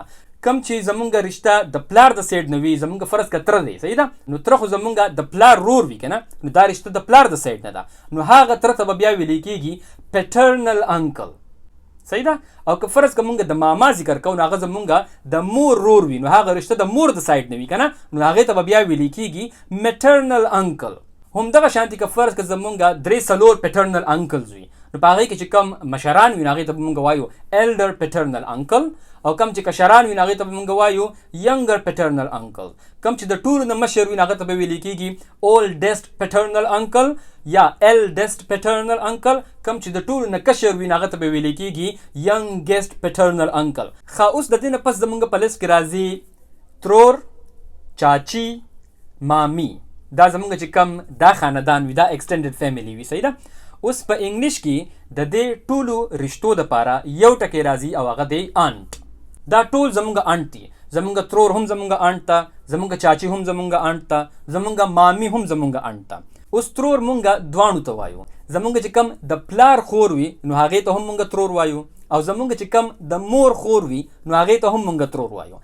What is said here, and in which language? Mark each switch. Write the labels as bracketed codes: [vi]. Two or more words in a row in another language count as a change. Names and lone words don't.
[ps] کم چې زمونږ رشته د پلار د سایډ نه وي، زمونږ فرض که تره دی، صحیح ده، نو تره خو زمونږ د پلار رور وي که نه، نو دا رشته د پلار د سایډ نه ده، نو هغه تره ته به بیا ویلی کېږي [en] paternal uncle, [ps] صحیح ده. او که فرض که مونږ د ماما ذکر کوو نو هغه زمونږ د مور رور وي، نو هغه رشته د مور د سایډ نه وي که نه، نو هغې ته به بیا ویلی کېږي [en] maternal uncle. [ps] همدغه شانتې که فرض که زمونږ 3-4 [en] paternal uncles [ps] وي نو په هغې کې چې کم مشران وي نو هغې ته به مونږ وایو [en] elder paternal uncle، [ps] او کم چې کشران وي نو هغې ته به مونږ وایو [en] younger paternal uncle. [ps] کم چې د ټولو نه مشر وي نو هغه ته به ویل کېږي [en] oldest paternal uncle [ps] یا [en] eldest paternal uncle. [ps] کم چې د ټولو نه کشر وي نو هغه ته به ویل کېږي [en] youngest paternal uncle. [ps] ښه اوس د دې نه پس زمونږ په لیست کې راځي ترور، چاچی، مامی. دا زمونږ چې کم دا خاندان وي، دا [en] extended family [ps] وي. صحیح ده. اوس په انګلیش کې د دې ټولو رشتو دپاره یو ټکی راځي او هغه دی آنټ. دا ټول زمونږ آنټ دي. زمونږ ترور هم زمونږ آنټ ته، زمونږ چاچی هم زمونږ آنټ ته، زمونږ مامی هم زمونږ آنټ ته. اوس ترور مونږ دواړو ته وایو. زمونږ چې کم د پلار خور وي نو هغې ته هم مونږ ترور وایو، او زمونږ چې کم د مور خور وي نو هغې ته هم مونږ ترور وایو.